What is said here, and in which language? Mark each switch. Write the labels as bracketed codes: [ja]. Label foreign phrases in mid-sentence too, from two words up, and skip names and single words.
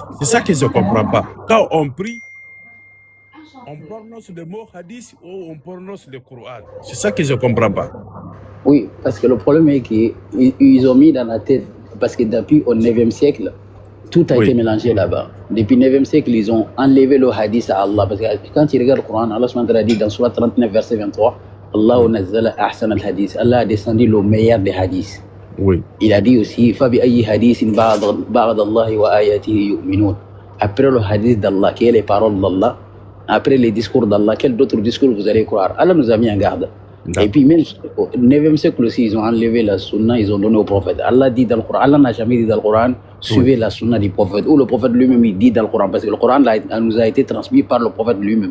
[fr] C'est ça que je ne comprends pas. Quand on prie, on prononce le mot hadith ou on prononce le Coran. C'est ça que je ne comprends pas. Oui, parce que le problème est qu'ils ont mis dans la tête, parce que depuis au 9e siècle, tout a été mélangé là-bas. Depuis le 9e siècle, ils ont enlevé le hadith à Allah. Parce que quand tu regardes le Coran, Allah [ar] سبحانه وتعالى [fr] dit dans Surah 39, verset 23, [ar] الله نزل أحسن الحديث. [fr] Allah a descendu le meilleur des hadiths. Oui. Il a dit aussi, [ar] فبأي حديث بعد الله وآياته يؤمنون. [fr] Après le hadith d'Allah, qui est les paroles d'Allah, après les discours d'Allah, quel d'autres discours vous allez croire? Allah nous a mis en garde. Et puis même au 9e siècle aussi, ils ont enlevé la sunna, ils ont donné au prophète. Allah dit dans le Coran, Allah n'a jamais dit dans le Coran, suivez la sunna du prophète. Ou le prophète lui-même, il dit dans le Coran, parce que le Coran nous a été transmis par le prophète lui-même.